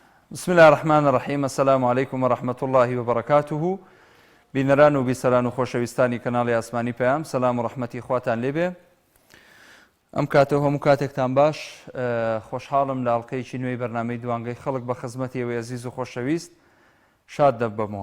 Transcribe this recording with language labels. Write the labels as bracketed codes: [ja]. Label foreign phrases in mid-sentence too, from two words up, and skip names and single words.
[ar] بسم الله الرحمن الرحیم. السلام علیکم و رحمت الله و برکاته. [ckb] بینەران و بیسەران و خۆشەویستانی کەناڵی ئاسمانی پەیام، سەلام و ڕەحمەتی خواتان لێبێ. ئەم کاتەوە هەموو کاتێکتان باش. خۆشحاڵم لە ئاڵلقەیەکی نوێی بەرنامەی دوانگەی خەڵک بە خزمەتیەوەی عەزیز و خۆشەویست شاد دەبمەوە.